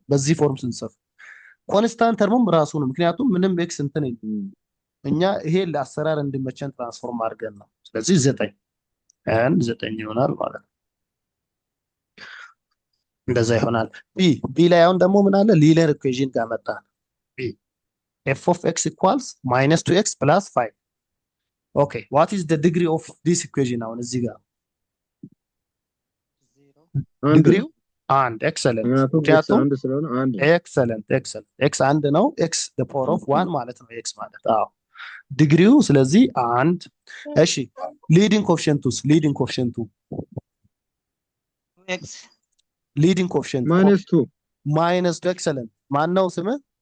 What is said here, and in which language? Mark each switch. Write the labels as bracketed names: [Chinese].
[Amharic] በዚህ ፎርም ስንጽፍ ኮንስታንት ተርሙም ራሱ ነው። ምክንያቱም ምንም ኤክስ እንትን እኛ ይሄ ለአሰራር እንዲመቸን ትራንስፎርም አድርገን ነው። ስለዚህ 9 ይሆናል ማለት ነው። እንደዛ ይሆናል። ቢ ላይ አሁን ደግሞ ምን አለ? ሊኒየር ኢኩዌሽን ጋር መጣ። ቢ [English] f of x equals -2x plus 5 ኦኬ what is the degree of this equation? [Amharic] አሁን እዚህ ጋር ዲግሪው አንድ ኤክሰለንት። ምክንያቱም ኤክሰለንት ኤክስ አንድ ነው። ኤክስ [English] the power of 1 [Amharic] ማለት ነው። ኤክስ ማለት አዎ ዲግሪው ስለዚህ አንድ። እሺ ሊዲንግ ኮኤፊሽንቱስ ሊዲንግ ኮኤፊሽንቱ ሊዲንግ ኮኤፊሽንት -2 ኤክሰለንት ማን ነው ስምህ?